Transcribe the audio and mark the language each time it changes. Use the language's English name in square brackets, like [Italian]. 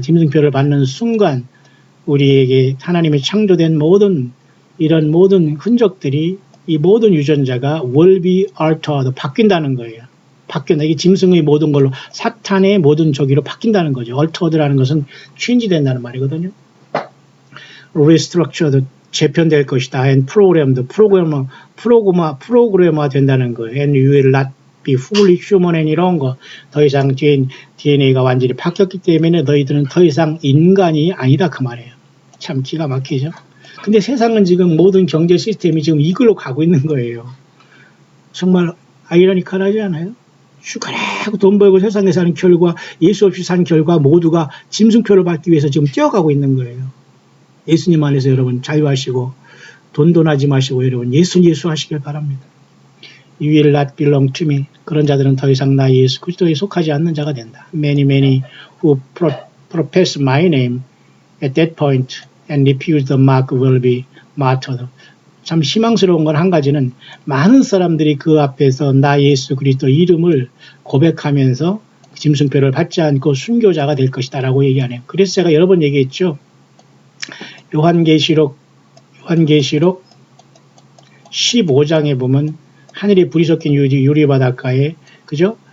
[Korean] 짐승표를 받는 순간 우리에게 하나님의 창조된 이런 모든 흔적들이 이 모든 유전자가 [English] will be altered. [Korean] 바뀐다는 거예요. 이게 짐승의 모든 걸로 사탄의 모든 저기로 바뀐다는 거죠. altered라는 것은 change 된다는 말이거든요. [English] restructured. [Korean] 재편될 것이다. [English] and programmed. [Korean] 프로그래머 된다는 거예요. [English] and you will not be fully human and [Korean] 이런 거. 더 이상 DNA가 완전히 바뀌었기 때문에 너희들은 더 이상 인간이 아니다 그 말이에요. 참 기가 막히죠. 근데 세상은 지금 모든 경제 시스템이 지금 이걸로 가고 있는 거예요. 정말 아이러니컬하지 않아요? 슈가라고 돈 벌고 세상에 사는 결과, 예수 없이 산 결과 모두가 짐승표를 받기 위해서 지금 뛰어가고 있는 거예요. 예수님 안에서 여러분 자유하시고 돈하지 마시고 여러분 예수 하시길 바랍니다. [English] You will not belong to me. [Korean] 그런 자들은 더 이상 나 예수 그리스도에 속하지 않는 자가 된다. [English] Many who profess my name at that point and refuse the mark will be martyred. [Korean] 참 희망스러운 건 한 가지는 많은 사람들이 그 앞에서 나 예수 그리스도 이름을 고백하면서 짐승표를 받지 않고 순교자가 될 것이다 라고 얘기하네요. 그래서 제가 여러 번 얘기했죠. 요한계시록 15장에 보면 하늘에 불이 섞인 유리바닷가에 그죠?